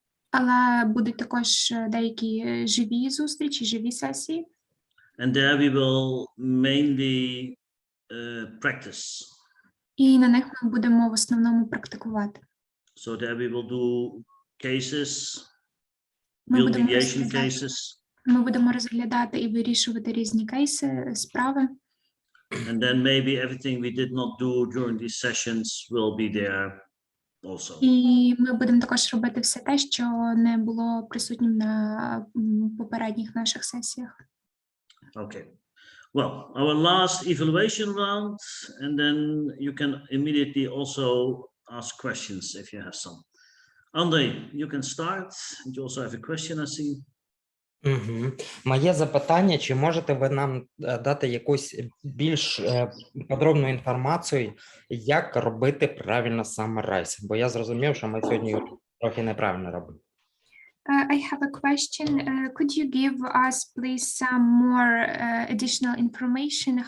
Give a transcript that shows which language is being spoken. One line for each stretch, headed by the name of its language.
Ukrainian: Але будуть також деякі живі зустрічі, живі сесії.
English: And there we will mainly practice.
Ukrainian: І на них ми будемо в основному практикувати.
English: So there we will do cases, build mediation cases.
Ukrainian: Ми будемо розглядати і вирішувати різні кейси, справи.
English: And then maybe everything we did not do during these sessions will be there also.
Ukrainian: І ми будемо також робити все те, що не було присутнім на попередніх наших сесіях. Okay.
English: Well, our last evaluation round, and then you can immediately also ask questions if you have some. Andre, you can start. And you also have a question, I see.
Ukrainian: Моє запитання, чи можете ви нам дати якусь більш подробну інформацію, як робити правильно summarize? Бо я зрозумів, що ми сьогодні трохи неправильно робимо.
English: I have a question. Could you give us, please, some more additional information?